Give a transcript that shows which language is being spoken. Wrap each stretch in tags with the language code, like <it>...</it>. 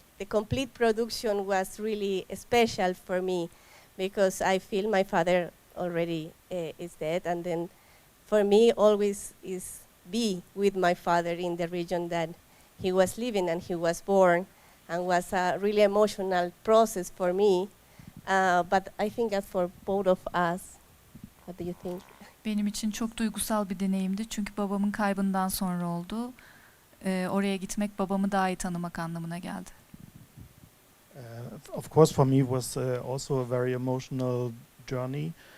<en>The complete production was really special for me because I feel my father already is dead, and then for me always is be with my father in the region that he was living and he was born, and was a really emotional process for me. But I think that for both of us, what do you think?</en> <tr>Benim için çok duygusal bir deneyimdi çünkü babamın kaybından sonra oldu. Oraya gitmek babamı daha iyi tanımak anlamına geldi.</tr> <en>Of course, for me, it was also a very emotional journey.</en>